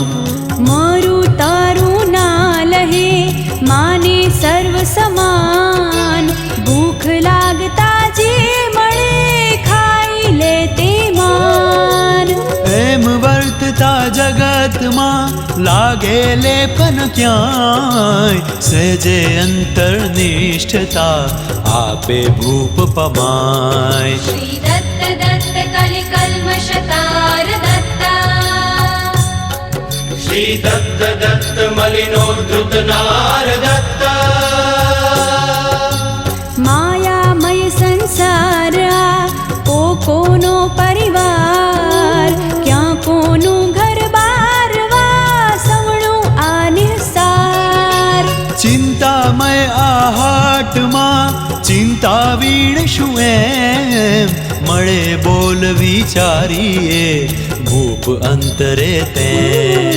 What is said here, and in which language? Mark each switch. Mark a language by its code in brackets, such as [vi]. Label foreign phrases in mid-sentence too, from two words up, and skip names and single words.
[gu] મારું તારું ના લહે, માને સર્વ સમાન, ભૂખ લાગતા જે મળે ખાઈ લે તે માન. એમ વર્તતા જગતમાં લાગે લેપન ક્યાંય, સહેજે અંતર્નિષ્ઠતા આપે ભૂપ પમાય. [sa] श्री दत्त दत्त कलि कल्मषतार दत्ता, श्री दत्त दत्त मलिनोद्धृत नार दत्ता. [gu] માયામય સંસાર આ કોનો પરિવાર, ક્યાં કોનું ઘર બારવા, સવણું આ નિસાર. ચિંતામય આ હાટમાં, ચિંતા વીણશું એમ, મળે બોલ વિચારીએ ભૂપ અંતરે તેમ.